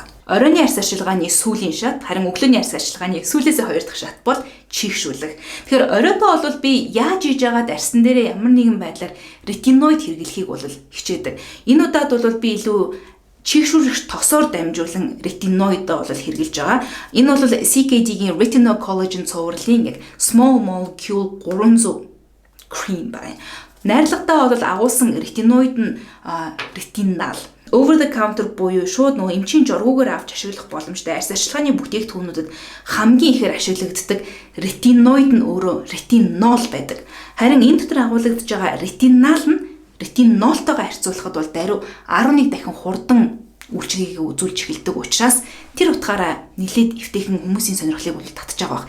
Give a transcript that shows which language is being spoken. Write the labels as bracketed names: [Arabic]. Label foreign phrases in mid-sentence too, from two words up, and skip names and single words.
[Mongolian] Оройн арьс арчилгааны сүүлийн шат, харин өглөөний арьс арчилгааны сүүлээс 2 дахь шат бол чийгшүүлэх. Тэгэхээр оройдоо бол би яаж хийж байгаад арьсан дээрээ ямар нэгэн байдлаар ретиноид хэрэглэхийг бол хичээдэг. Энэ удаад бол би илүү чийгшүүлэгч тосоор дамжуулан ретиноидоо бол хэрэглэж байгаа. Энэ бол CKD-гийн Retinol Collagen цувралын яг small molecule 300 cream байна. Найрлагатаа бол агуулсан ретиноид нь ретинал [English] over the counter [Mongolian] буюу шууд нөгөө эмчийн жургуугаар авч ашиглах боломжтой арьс арчилгааны бүтээгдэхүүнүүдэд хамгийн ихээр ашиглагддаг ретиноид нь өөрөө ретинол байдаг. Харин энэ дотор агуулгадж байгаа ретинал нь ретинолтойгоо харьцуулахад бол даруй 11 дахин хурдан үйлчлэгийг үзүүлж эхэлдэг учраас тэр утгаараа нэлээд эвтэйхэн хүмүүсийн сонирхлыг бол татж байгаа баг.